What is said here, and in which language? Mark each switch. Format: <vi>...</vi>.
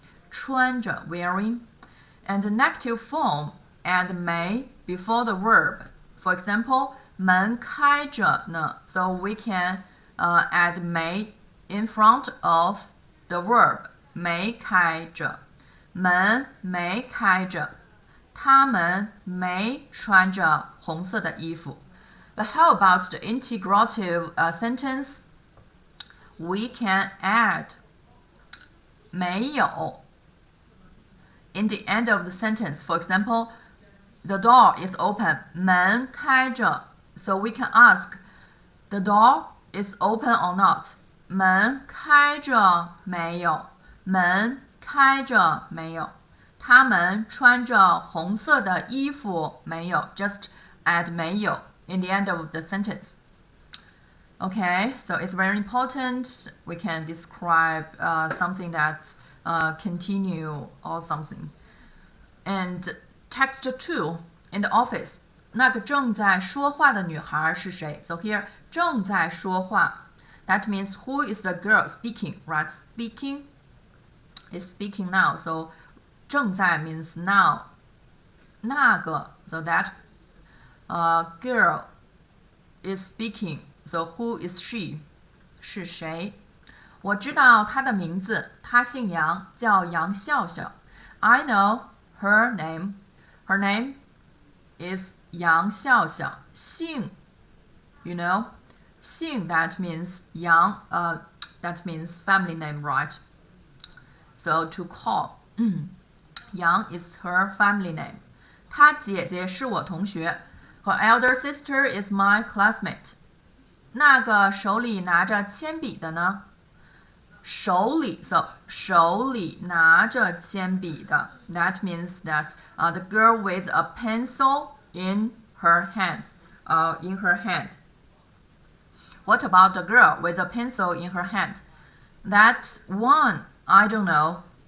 <en>穿着 wearing. And the negative form add may before the verb. For example,</en> <zh>门开着呢.</zh> <en>So we can add may in front of the verb.</en> <zh>没开着。门没开着。他们没穿着红色的衣服。</zh> <en>But how about the integrative sentence? We can add 没有 in the end of the sentence. For example, the door is open.</en> <zh>门开着.</zh> <en>So we can ask, the door is open or not?</en> <zh>门开着没有？门开着没有？他们穿着红色的衣服没有？</zh> <en>Just add 没有 in the end of the sentence. Okay, so it's very important. We can describe something that continue or something. And text 2, in the office.</en> <zh>那个正在说话的女孩是谁？</zh> <en>So here, 正在说话 that means who is the girl speaking, right? Speaking is speaking now. So 正在 means now. 那个 so that girl is speaking. So who is she?</en> <zh>是谁？我知道她的名字，她姓杨，叫杨笑笑。</zh> <en>I know her name. Her name is 杨笑笑。姓 you know, 姓 that means Yang, that means family name, right? So to call, Yang is her family name.</en> <zh>她姐姐是我同学。</zh> <en>Her elder sister is my classmate.</en> <zh>那个手里拿着铅笔的呢？</zh> <en>手里 so</en> <zh>手里拿着铅笔的</zh> <en>that means that the girl with a pencil in her hands, in her hand. What about the girl with a pencil in her hand? That one, I don't know.</en>